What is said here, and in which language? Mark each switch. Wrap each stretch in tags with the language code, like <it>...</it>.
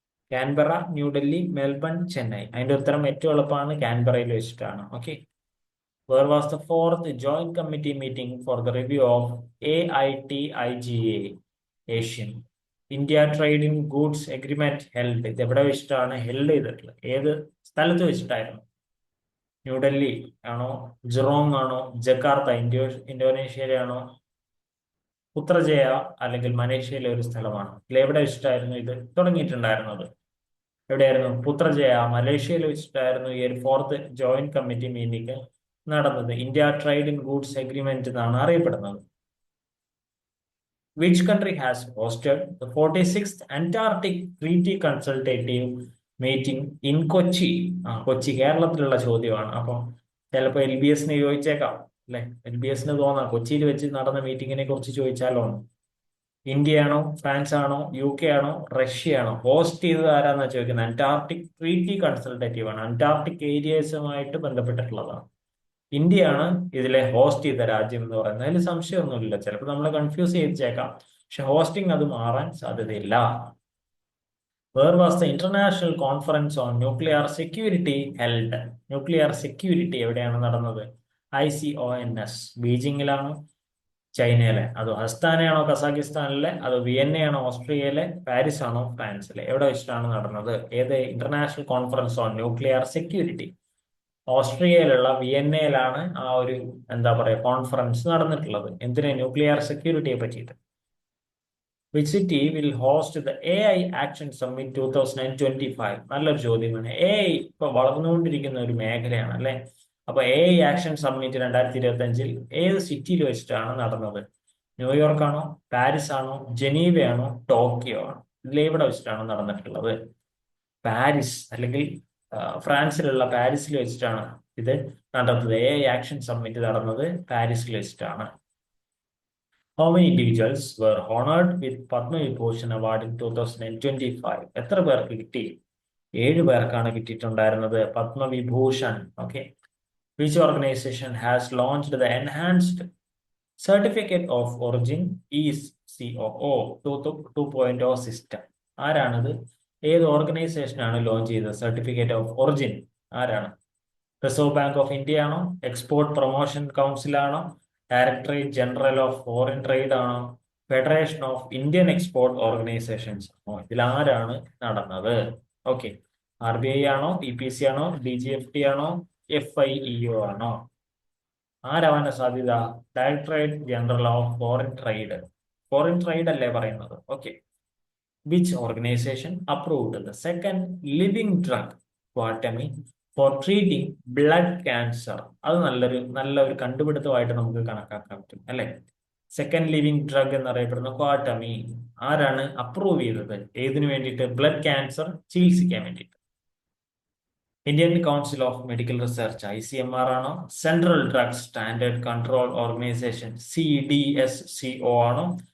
<ml>Canberra, New Delhi, Melbourne, Chennai. അതിന്റെ ഉത്തരം ഏറ്റവും എളുപ്പമാണ്, കാൻബറയിൽ വെച്ചിട്ടാണ്.</ml> <en>Okay, where was the fourth joint committee meeting for the review of AITIGA Asian India Trade in Goods Agreement held?</en> <ml>ഇത് എവിടെ വെച്ചിട്ടാണ് ഹെൽഡ് ചെയ്തിട്ടുള്ളത്? ഏത് സ്ഥലത്ത് വെച്ചിട്ടായിരുന്നു? ന്യൂഡൽഹി ആണോ, ജിറോങ് ആണോ, ജക്കാർത്ത ഇന്തോനേഷ്യയിലാണോ, പുത്രജയ അല്ലെങ്കിൽ മലേഷ്യയിലെ ഒരു സ്ഥലമാണ്? ഇതിൽ എവിടെ വെച്ചിട്ടായിരുന്നു ഇത് തുടങ്ങിയിട്ടുണ്ടായിരുന്നത്? എവിടെയായിരുന്നു? പുത്രജയ മലേഷ്യയിൽ വെച്ചിട്ടായിരുന്നു ഈ ഒരു ഫോർത്ത് ജോയിന്റ് കമ്മിറ്റി മീറ്റിംഗ് നടന്നത്. India trade in goods agreement എന്നാണ് അറിയപ്പെടുന്നത്.</ml> <en>Which country has hosted the 46th Antarctic Treaty Consultative meeting in Kochi?</en> <ml>Kochi കേരളത്തിലുള്ള ചോദ്യമാണ്. അപ്പം ചിലപ്പോൾ LBS ചോദിച്ചേക്കാം അല്ലെ. LBS തോന്നാം കൊച്ചിയിൽ വെച്ച് നടന്ന മീറ്റിങ്ങിനെ കുറിച്ച് ചോദിച്ചാലോ. ഇന്ത്യ ആണോ, ഫ്രാൻസ് ആണോ, UK ആണോ, റഷ്യ ആണോ? ഹോസ്റ്റ് ചെയ്തത് ആരാന്നാ ചോദിക്കുന്നത്. അന്റാർട്ടിക് ട്രീറ്റി കൺസൾട്ടേറ്റീവ് ആണ്, അന്റാർട്ടിക് ഏരിയസുമായിട്ട് ബന്ധപ്പെട്ടിട്ടുള്ളതാണ്. ഇന്ത്യയാണ് ഇതിലെ ഹോസ്റ്റ് ചെയ്ത രാജ്യം എന്ന് പറയുന്നത്. അതിൽ സംശയമൊന്നുമില്ല. ചിലപ്പോൾ നമ്മൾ കൺഫ്യൂസ് ചെയ്തേക്കാം, പക്ഷെ ഹോസ്റ്റിംഗ് അത് മാറാൻ സാധ്യതയില്ല.</ml> <en>Where was the International Conference on Nuclear Security held?</en> <ml>Nuclear security എവിടെയാണ് നടന്നത്? ICONS ബീജിംഗിലാണോ, ചൈനയിലെ? അതോ അസ്താനയാണോ, കസാഖിസ്ഥാനിലെ? അതോ വിയന്നയാണോ, ഓസ്ട്രിയയിലെ? പാരീസ് ആണോ, ഫ്രാൻസിലെ? എവിടെ വെച്ചിട്ടാണ് നടന്നത്? ഏത് international conference on nuclear security? ഓസ്ട്രിയയിലുള്ള വിയന്നയിലാണ് ആ ഒരു എന്താ പറയുക കോൺഫറൻസ് നടന്നിട്ടുള്ളത്. എന്തിനാ? ന്യൂക്ലിയർ സെക്യൂരിറ്റിയെ പറ്റിയിട്ട്.</ml> <en>Which city will host the AI Action Summit 2025?</en> <ml>നല്ലൊരു ചോദ്യമാണ്. AI ഇപ്പൊ വളർന്നുകൊണ്ടിരിക്കുന്ന ഒരു മേഖലയാണ് അല്ലെ. അപ്പൊ AI ആക്ഷൻ സമ്മിറ്റ് 2025 ഏത് സിറ്റിയിൽ വെച്ചിട്ടാണ് നടന്നത്? ന്യൂയോർക്ക് ആണോ, പാരീസ് ആണോ, ജനീവ ആണോ, ടോക്കിയോ ആണോ? ഇതിലെവിടെ വെച്ചിട്ടാണ് നടന്നിട്ടുള്ളത്? പാരീസ് അല്ലെങ്കിൽ ഫ്രാൻസിലുള്ള പാരീസിൽ വെച്ചിട്ടാണ് ഇത് നടന്നത്. AI ആക്ഷൻ സമ്മിറ്റ് നടന്നത് പാരീസിൽ വെച്ചിട്ടാണ്.</ml> <en>How many individuals were honored with Padma Vibhushan Award in 2025?</en> <ml>എത്ര പേർക്ക് കിട്ടി? 7 പേർക്കാണ് കിട്ടിയിട്ടുണ്ടായിരുന്നത് Padma Vibhushan.</ml> <en>Okay, which organization has launched the Enhanced Certificate of Origin ECOO 2.0 system?</en> <ml>ആരാണിത്? ഏത് ഓർഗനൈസേഷനാണ് ലോഞ്ച് ചെയ്തത് സർട്ടിഫിക്കറ്റ് ഓഫ് ഒറിജിൻ? ആരാണ്? റിസർവ് ബാങ്ക് ഓഫ് ഇന്ത്യ ആണോ, എക്സ്പോർട്ട് പ്രൊമോഷൻ കൗൺസിൽ ആണോ, directorate general of foreign trade ആണോ, federation of Indian export organisations ആണോ? ഇതിലാരാണ് നടന്നത്? Okay, RBI ആണോ, EPC ആണോ, DGFT ആണോ, FIEO ആണോ? ആരാവാൻ സാധ്യത? Directorate general of foreign trade. Foreign trade അല്ലേ പറയുന്നത്.</ml> <en>Okay, which organization approved the second living drug quatami for treating blood cancer?</en> <ml>അത് നല്ലൊരു കണ്ടുപിടുത്തമായിട്ട് നമുക്ക് കണക്കാക്കാൻ പറ്റും അല്ലെ. സെക്കൻഡ് ലിവിങ് ഡ്രഗ് എന്നറിയപ്പെടുന്ന ക്വാട്ടമീൻ ആരാണ് അപ്രൂവ് ചെയ്തത്? ഏതിനു വേണ്ടിയിട്ട്? ബ്ലഡ് ക്യാൻസർ ചികിത്സിക്കാൻ വേണ്ടിയിട്ട്. Indian council of medical research ICMR ആണോ? Central drugs standard control organisation CDSCO ആണോ?</ml>